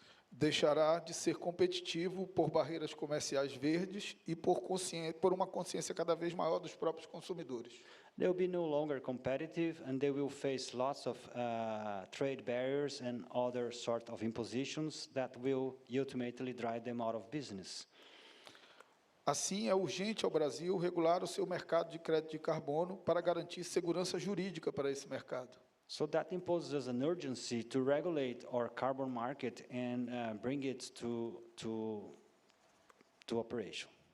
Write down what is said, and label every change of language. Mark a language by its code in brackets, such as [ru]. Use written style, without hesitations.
[pt] deixará de ser competitivo por barreiras comerciais verdes e por uma consciência cada vez maior dos próprios consumidores. [en] they will be no longer competitive, and they will face lots of trade barriers and other sort of impositions that will ultimately drive them out of business. [pt] Assim, é urgente ao Brasil regular o seu mercado de crédito de carbono para garantir segurança jurídica para esse mercado. [en] So that imposes us an urgency to regulate our carbon market and bring it to operation.